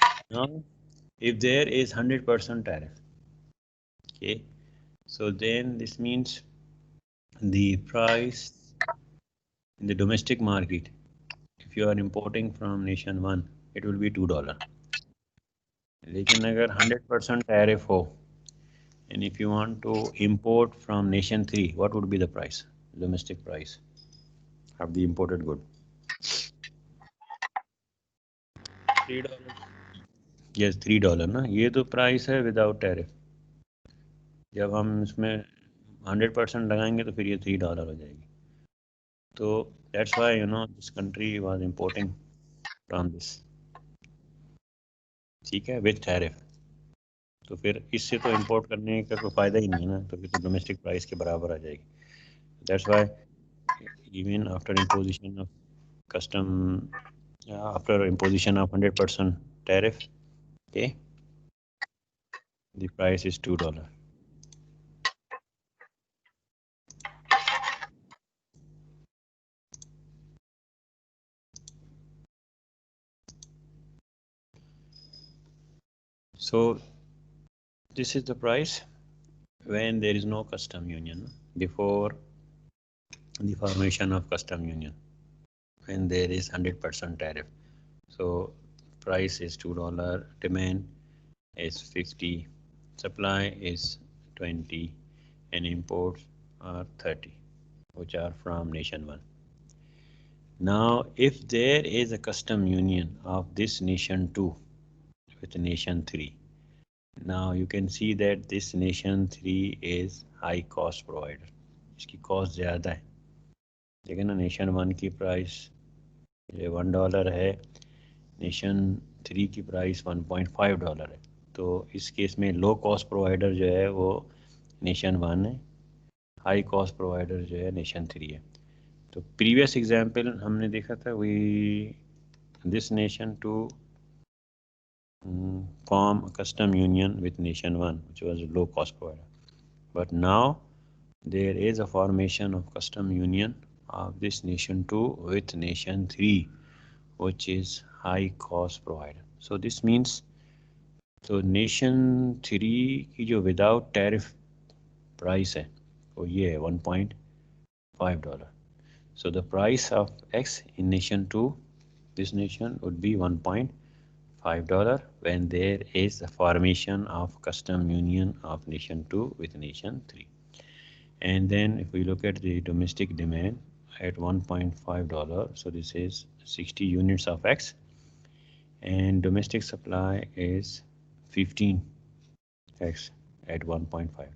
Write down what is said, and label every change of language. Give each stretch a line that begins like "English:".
English: Now, if there is 100% tariff, okay, so then this means the price in the domestic market, if you are importing from nation 1, it will be $2.
Hindi: लेकिन अगर 100% tariff हो,
English: and if you want to import from nation 3, what would be the price, domestic price of the imported good? $3.
Hindi: Yes, $3 ना, ये तो price है
English: Without tariff.
Hindi: जब हम इसमें 100% लगाएंगे तो फिर ये $3 हो जाएगी।
English: तो that's why this country was importing from this,
Hindi: ठीक है,
English: With tariff.
Hindi: तो फिर इससे तो इंपोर्ट करने का कोई फ़ायदा ही नहीं है ना, तो फिर तो डोमेस्टिक प्राइस के बराबर आ जाएगी।
English: That's why even after imposition of custom, after imposition of 100% tariff, okay, the price is $2. So this is the price when there is no custom union, before the formation of custom union, when there is 100% tariff. So price is $2, demand is 50, supply is 20, and imports are 30, which are from nation 1. Now, if there is a custom union of this nation 2 with nation 3, now you can see that this nation 3 is high cost provider.
Hindi: इसकी cost ज़्यादा है। देखिए ना, nation 1 की price $1 है, nation 3 की price $1.5 है। तो इस केस में लो कॉस्ट प्रोवाइडर जो है वो नेशन 1 है, हाई कॉस्ट प्रोवाइडर जो है नेशन 3 है।
English: तो previous example
Hindi: हमने देखा था
English: We this nation to form a custom union with nation 1, which was a low cost provider. But now there is a formation of custom union of this nation 2 with nation 3, which is high cost provider. So this means
Hindi: तो nation 3 की जो without tariff price है वो ये है $1.5.
English: So the price of X in nation 2, this nation would be $1.5 when there is a formation of custom union of nation 2 with nation 3. And then if we look at the domestic demand at $1.5, so this is 60 units of X, and domestic supply is 15X at $1.5.